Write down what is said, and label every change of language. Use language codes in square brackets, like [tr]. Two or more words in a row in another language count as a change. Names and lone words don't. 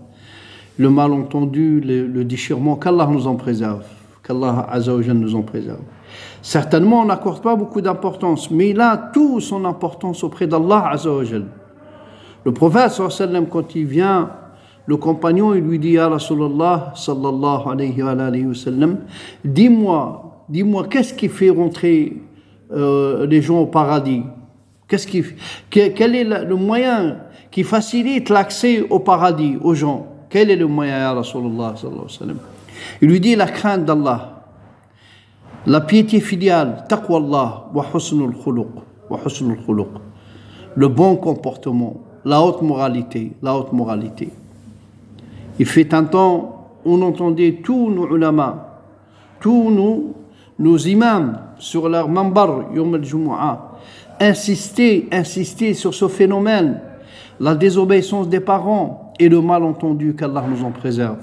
[fr] Le malentendu, le déchirement, qu'Allah nous en préserve, qu'Allah [ar] عز وجل [fr] nous en préserve. Certainement, on n'accorde pas beaucoup d'importance, mais il a toute son importance auprès d'Allah [ar] عز وجل. [fr] Le prophète [ar] صلى الله عليه وسلم, [fr] quand il vient, le compagnon, il lui dit, [ar] يا رسول الله, صلى الله عليه وسلم, [fr] dis-moi, qu'est-ce qui fait rentrer les gens au paradis? Quel est le moyen qui facilite l'accès au paradis aux gens? Quel est le moyen, [ar] يا رسول الله صلى الله عليه وسلم? [fr] Il lui dit la crainte d'Allah, la piété filiale, [ar] تقوى الله وحسن الخلق, [fr] le bon comportement, la haute moralité. Il fait un temps, on entendait tous nos ulama, tous nos imams sur leur mambar, [ar] يوم الجمعة, [fr] insister sur ce phénomène, la désobéissance des parents, et le malentendu, qu'Allah nous en préserve.